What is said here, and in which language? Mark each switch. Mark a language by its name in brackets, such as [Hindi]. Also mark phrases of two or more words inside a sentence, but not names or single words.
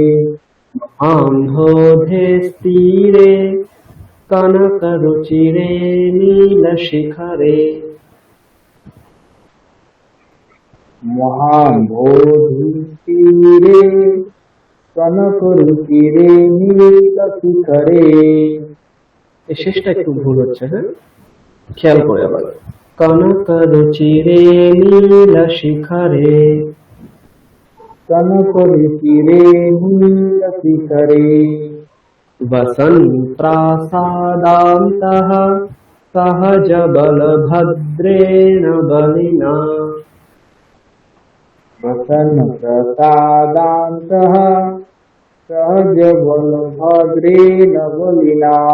[Sanskrit] महाम्भोधे स्थिरे कनकरुचिरे नीलशिखरे महाम्भोधितीरे कनकरुचिरे नीलशिखरे। [Bangla] এই শেষটা একটু ভুল হচ্ছে, হ্যাঁ, খেয়াল করে আবার। [Sanskrit] কনকরুচিরে নীলশিখরে कनकरुचिरे नीलशिखरे वसन्प्रासादान्तः सहजबलभद्रेण बलिना वसन्प्रसादान्तः सहजबलभद्रेण बलिना